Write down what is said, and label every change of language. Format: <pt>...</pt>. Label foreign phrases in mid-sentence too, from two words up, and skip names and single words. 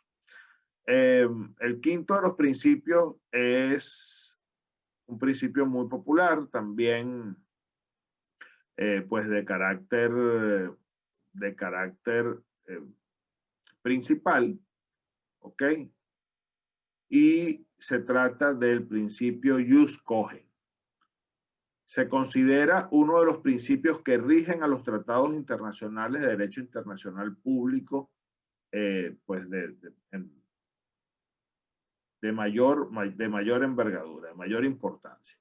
<es>El quinto de los principios es un principio muy popular, también pues de carácter principal, ¿ok? Y se trata del principio</es> <la>jus cogens.</la> <es>Se considera uno de los principios que rigen a los tratados internacionales de derecho internacional público, pues de mayor envergadura, de mayor importancia.</es>